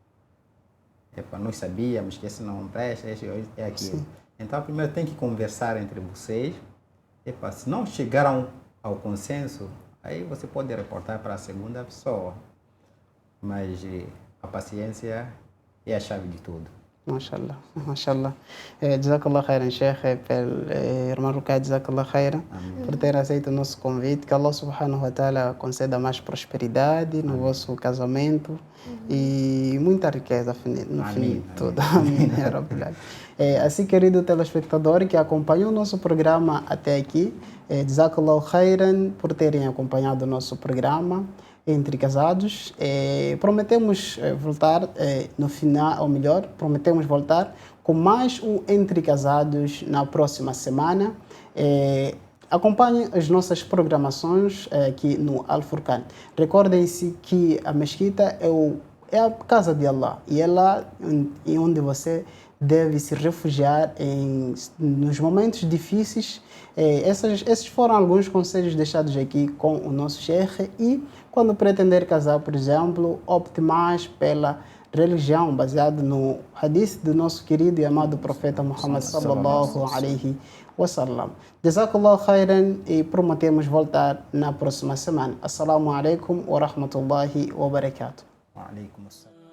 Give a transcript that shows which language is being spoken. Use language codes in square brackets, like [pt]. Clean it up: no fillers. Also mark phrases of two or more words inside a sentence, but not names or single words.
[pt] Nós sabíamos que esse não presta, esse é aquilo. Sim. Então, primeiro tem que conversar entre vocês. Se não chegaram ao consenso, aí você pode reportar para a segunda pessoa. Mas a paciência é a chave de tudo. [ar] ما شاء الله، ما شاء الله. جزاك الله خيرا, Sheikh, irmão Rukai, جزاك الله خيرا, [pt] por ter aceito o nosso convite. Que [ar] الله سبحانه وتعالى [pt] conceda mais prosperidade no vosso casamento e muita riqueza no fim de tudo. Amém. Assim, querido telespectador que acompanhou o nosso programa até aqui, [ar] جزاك الله خيرا [pt] por terem acompanhado o nosso programa Entre Casados. Prometemos voltar no final, ou melhor, prometemos voltar com mais um Entre Casados na próxima semana. Acompanhem as nossas programações aqui no Al-Furqan. Recordem-se que a mesquita é a casa de Allah e é lá em onde você deve se refugiar nos momentos difíceis. Esses foram alguns conselhos deixados aqui com o nosso Sheikh. E quando pretender casar, por exemplo, opte mais pela religião baseada no hadith do nosso querido e amado profeta Muhammad [ar] صلى الله عليه وسلم. جزاك الله خيرا [pt] e prometemos voltar na próxima semana. [ar] السلام عليكم ورحمة الله وبركاته. وعليكم السلام.